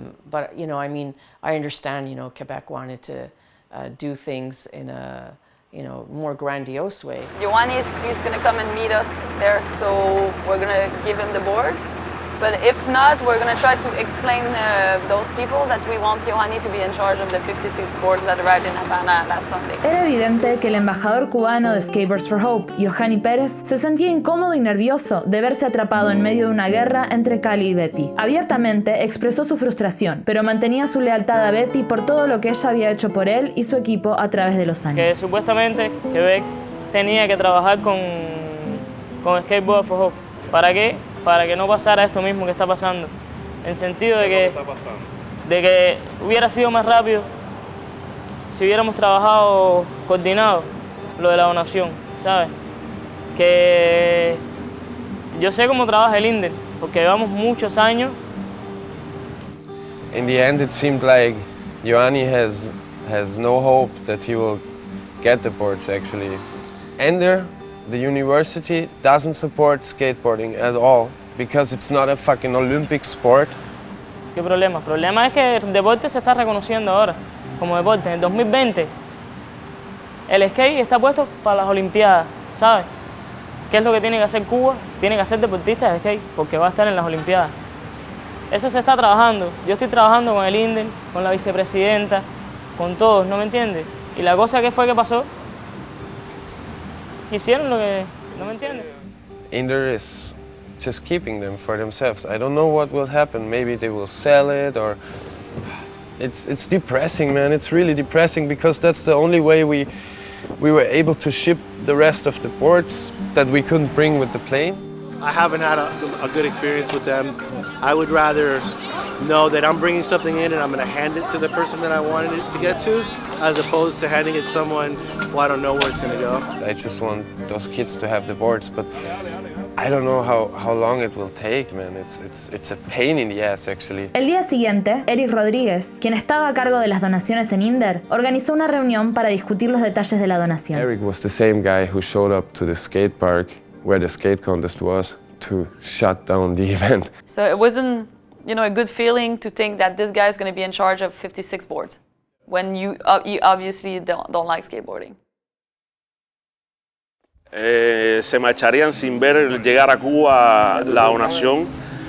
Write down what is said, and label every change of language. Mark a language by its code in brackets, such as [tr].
[en] But, you know, I mean, I understand, you know, Quebec wanted to do things in a, you know, more grandiose way. Johanny is going to come and meet us there, so we're going to give him the boards. But if not, we're going to try to explain those people that we want Johanny to be in charge of the 56 boards that arrived in Havana last Sunday. [es] Era evidente que el embajador cubano de Skateboards for Hope, Johanny Pérez, se sentía incómodo y nervioso de verse atrapado en medio de una guerra entre Kallie y Betty. Abiertamente expresó su frustración, pero mantenía su lealtad a Betty por todo lo que ella había hecho por él y su equipo a través de los años. Que supuestamente Quebec tenía que trabajar con Skateboards for Hope. ¿Para qué? Para que no pasara esto mismo que está pasando, en sentido de que hubiera sido más rápido si hubiéramos trabajado coordinado lo de la donación, ¿sabes? Que yo sé cómo trabaja el INDER, porque llevamos muchos años. [en] In the end, it seemed like Johanny has no hope that he will get the boards actually. Ender, the university, doesn't support skateboarding at all because it's not a fucking Olympic sport. [es] ¿Qué problema? El problema es que el deporte se está reconociendo ahora como deporte. En el 2020 el skate está puesto para las Olimpiadas, ¿sabes? ¿Qué es lo que tiene que hacer Cuba? Tiene que hacer deportistas de skate porque va a estar en las Olimpiadas. Eso se está trabajando. Yo estoy trabajando con el INDER, con la vicepresidenta, con todos, ¿no me entiendes? Y la cosa que fue que pasó, hicieron lo que, ¿no me entiendes? [en] Ender is just keeping them for themselves. I don't know what will happen. Maybe they will sell it, or it's depressing, man. It's really depressing because that's the only way we were able to ship the rest of the boards that we couldn't bring with the plane. I haven't had a good experience with them. I would rather know that I'm bringing something in and I'm going to hand it to the person that I wanted it to get to, as opposed to handing it to someone who I don't know where it's going to go. I just want those kids to have the boards, but I don't know how long it will take, man. It's a pain in the ass, actually. [es] El día siguiente, Eric Rodríguez, quien estaba a cargo de las donaciones en INDER, organizó una reunión para discutir los detalles de la donación. [en] Eric was the same guy who showed up to the skate park where the skate contest was to shut down the event. So it wasn't, you know, a good feeling to think that this guy is going to be in charge of 56 boards when you obviously don't like skateboarding. [es] Se marcharían sin ver llegar a Cuba la donación.